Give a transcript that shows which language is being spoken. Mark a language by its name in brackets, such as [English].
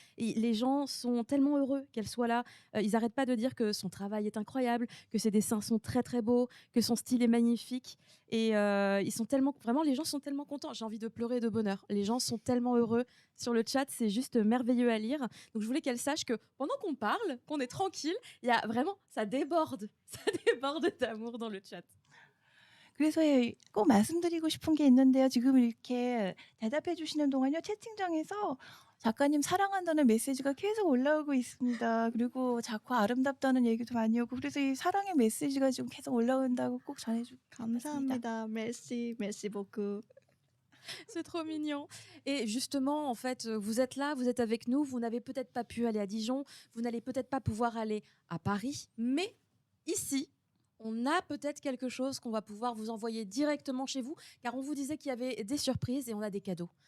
[French] Et les gens sont tellement heureux qu'elle soit là. Ils n'arrêtent pas de dire que son travail est incroyable, que ses dessins sont très très beaux, que son style est magnifique. Et ils sont tellement, vraiment, les gens sont tellement contents. J'ai envie de pleurer de bonheur. Les gens sont tellement heureux sur le chat, c'est juste merveilleux à lire. Donc je voulais qu'elle sache que pendant qu'on parle, qu'on est tranquille, il y a vraiment, ça déborde d'amour dans le chat. [Korean] 그래서 꼭 말씀드리고 싶은 게 있는데요. 지금 이렇게 대답해 주시는 동안요. 채팅창에서 작가님 사랑한다는 메시지가 계속 올라오고 있습니다. 그리고 작화 아름답다는 얘기도 많이 오고 그래서 이 사랑의 메시지가 지금 계속 올라온다고 꼭 전해주고 감사합니다. [French] merci, merci beaucoup. C'est trop mignon. Et justement, en fait, vous êtes là, vous êtes avec nous, vous n'avez peut-être pas pu aller à Dijon, vous n'allez peut-être pas pouvoir aller à Paris, mais ici, on a peut-être quelque chose qu'on va pouvoir vous envoyer directement chez vous, car on vous disait qu'il y avait des surprises et on a des cadeaux.